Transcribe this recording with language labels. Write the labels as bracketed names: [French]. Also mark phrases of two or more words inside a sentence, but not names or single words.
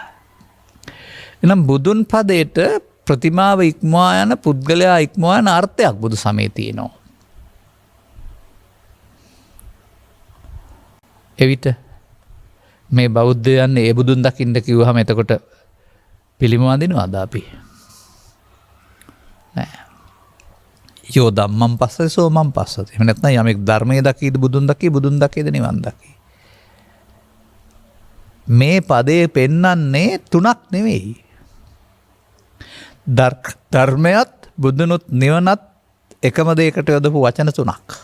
[Sinhala] එහෙනම් බුදුන් පදයට ප්‍රතිමාව ඉක්මවා යන පුද්ගලයා ඉක්මවා යන අර්ථයක් බුදු සමයේ තියෙනවා. එවිට මේ බෞද්ධයන් ඒ බුදුන් දකින්න කිව්වහම එතකොට පිළිම වඳිනවද අපි? නෑ. [Pali] යෝ ධම්මං පස්සති සෝ මං පස්සති. [Sinhala] එහෙම නැත්නම් යමෙක් ධර්මයේ දකීද බුදුන් දකීද නිවන් දකී. මේ පදේ පෙන්වන්නේ තුනක් නෙවෙයි. ධර්මයත් බුදුනුත් නිවනත් එකම දෙයකට යොදපු වචන තුනක්.